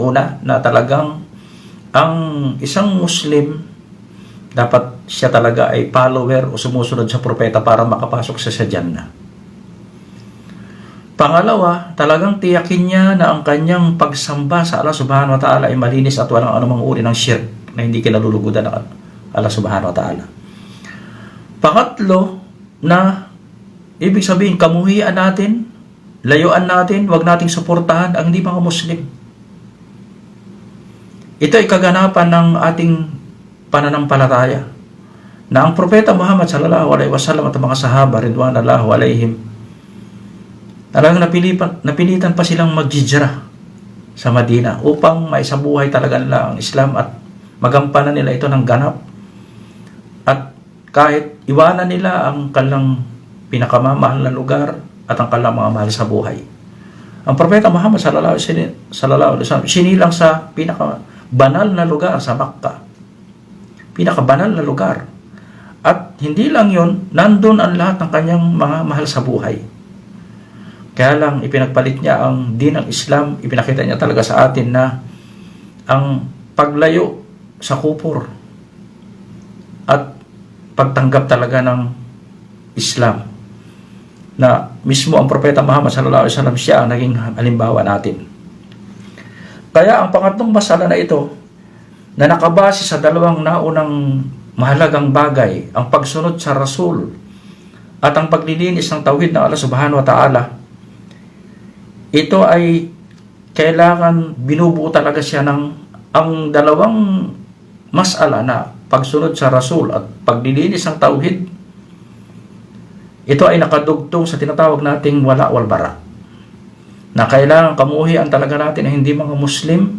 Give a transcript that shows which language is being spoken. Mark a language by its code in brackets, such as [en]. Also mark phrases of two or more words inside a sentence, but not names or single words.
[tl] Una, na talagang ang isang Muslim dapat siya talaga ay follower o sumusunod sa propeta para makapasok sa Jannah. Pangalawa, talagang tiyakin niya na ang kanyang pagsamba sa Allah [ar] سبحانه وتعالى [tl] ay malinis at walang anumang uri ng shirk na hindi kinalulugudan ng Allah [ar] سبحانه وتعالى. [tl] Pangatlo, na ibig sabihin kamuhian natin, layuan natin, wag nating suportahan ang hindi mga Muslim. Ito ay kaganapan ng ating pananampalataya na ang propeta Muhammad [ar] صلى الله عليه وسلم [tl] at mga sahaba [ar] رضوان الله عليهم, [tl] talagang napilitan pa silang maghijrah sa Madina upang maisabuhay talaga nila ang Islam at magampanan nila ito ng ganap. At kahit iwanan nila ang kanilang pinakamamahal na lugar at ang kanilang mga mahal sa buhay, ang propeta Muhammad [ar] صلى الله عليه وسلم [tl] sinilang sa pinakabanal na lugar sa Makkah, pinakabanal na lugar. At hindi lang yun, nandun ang lahat ng kanyang mga mahal sa buhay. Kaya lang ipinagpalit niya ang din ng Islam, ipinakita niya talaga sa atin na ang paglayo sa kupor at pagtanggap talaga ng Islam, na mismo ang propeta Muhammad [ar] صلى الله عليه وسلم [tl] siya ang naging halimbawa natin. Kaya ang pangatlong masala na ito, na nakabase sa dalawang naunang mahalagang bagay, ang pagsunod sa Rasul at ang paglilinis ng tauhid ng Allah [ar] سبحانه وتعالى, [tl] ito ay kailangan binubuo talaga siya ng ang dalawang mas'ala na pagsunod sa Rasul at paglilinis ng tauhid. Ito ay nakadugtong sa tinatawag nating [ar] الولاء والبراء, [tl] na kailangan kamuhian talaga natin na hindi mga Muslim.